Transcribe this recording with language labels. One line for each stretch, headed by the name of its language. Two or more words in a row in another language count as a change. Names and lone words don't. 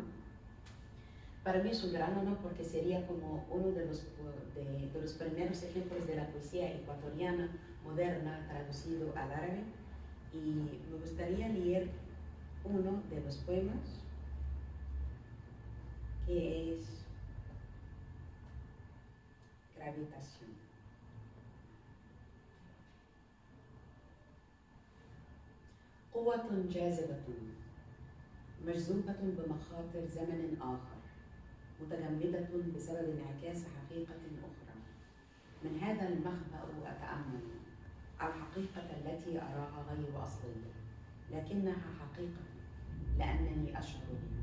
Spanish: Para mí es un gran honor porque sería como uno de los primeros ejemplos de la poesía ecuatoriana moderna traducido al árabe, y me gustaría leer uno de los poemas que es Gravitación.
Arabic: قوة جاذبة مجذوبة بمخاطر زمن آخر متجمدة بسبب انعكاس حقيقة أخرى. من هذا المخبأ أتأمل الحقيقة التي أراها غير أصلية، لكنها حقيقة لأنني أشعر بها.